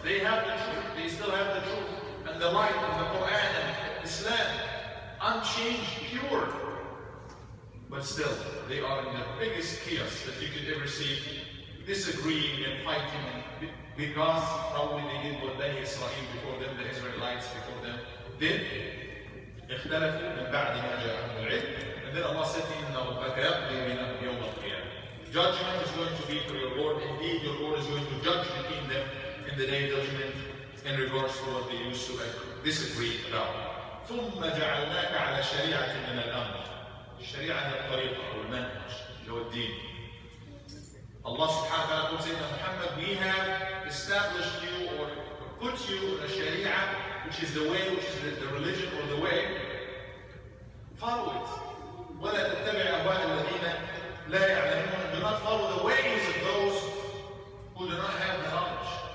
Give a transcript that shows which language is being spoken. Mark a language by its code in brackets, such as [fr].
[en] They have the truth, they still have the truth, and the light of the Quran and Islam, unchanged, pure. But still, they are in the biggest chaos that you could ever see, disagreeing and fighting, because probably they did what Bani Israel before them, the Israelites before them, did. [ar] اختلفوا من بعد ما جاءهم العلم. [en] And then Allah said, [ar] إِنَّ رَبَّكَ يَقْضِي بَيْنَهُمْ يَوْمَ الْقِيَامَةِ. [en] Judgment is going to be for your Lord. Indeed, your Lord is going to judge between them in the day of judgment in regards to what they used to disagree about. [ar] ثُمَّ جَعَلْنَاكَ عَلَى شَرِيعَةٍ مِنَ الْأَمْرِ. الشريعة هي الطريقة أو المنهج اللي هو الدين. [en] Allah subhanahu wa ta'ala puts in Muhammad, we have established you or put you in a sharia, which is the way, which is the religion or the way. Follow it. [ar] وَلَا تَتَّبِعْ أَهْوَاءَ الَّذِينَ لَا يَعْلَمُونَ. [en] Do not follow the ways of those who do not have the knowledge.